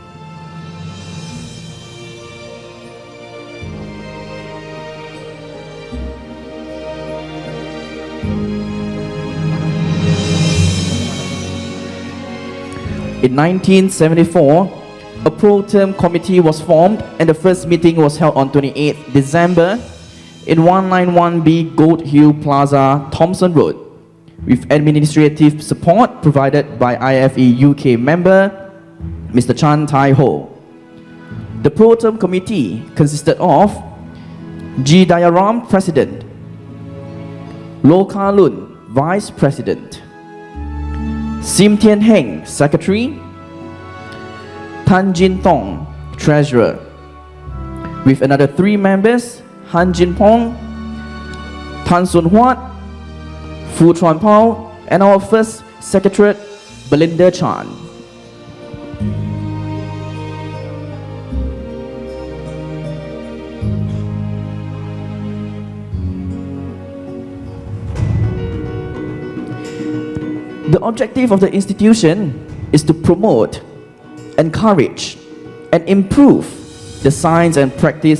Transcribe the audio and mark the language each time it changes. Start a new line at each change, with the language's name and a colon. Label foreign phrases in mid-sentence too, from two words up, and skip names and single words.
English: In 1974, a pro-term committee was formed and the first meeting was held on 28th December in 191B Gold Hill Plaza, Thomson Road, with administrative support provided by IFE UK member Mr. Chan Tai Ho. The pro-term committee consisted of G. Dayaram, President, Loh Ka Lun, Vice President, Sim Tian Heng, Secretary, Tan Jin Tong, Treasurer, with another 3 members, Han Jin Pong, Tan Sun Huat, Fu Chuan Pao, and our first Secretary, Belinda Chan. The objective of the institution is to promote, encourage, and improve the science and practice